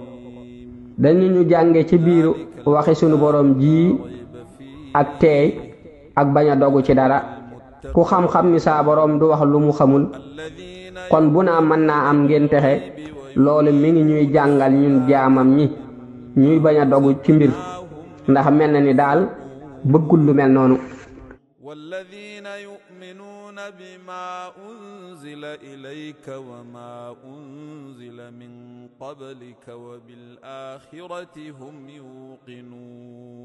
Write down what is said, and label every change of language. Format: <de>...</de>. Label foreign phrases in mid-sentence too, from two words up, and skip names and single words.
<wo>dañu ñu jànge ci biir waxi sunu boroom ji ak teey ak bañ a dogu ci dara ku xam-xam ni saa boroom du wax lu mu xamul kon bu naa mën naa am ngeen texe loolu mi ngi ñuy jàngal ñun jaamam ñi ñuy bañ a dogu ci mbir ndax mel na ni daal bëggul lu mel noonu</wo> <ar>والذين يؤمنون بما أنزل إليك وما أنزل من قبلك وبالآخرة هم يوقنون</ar>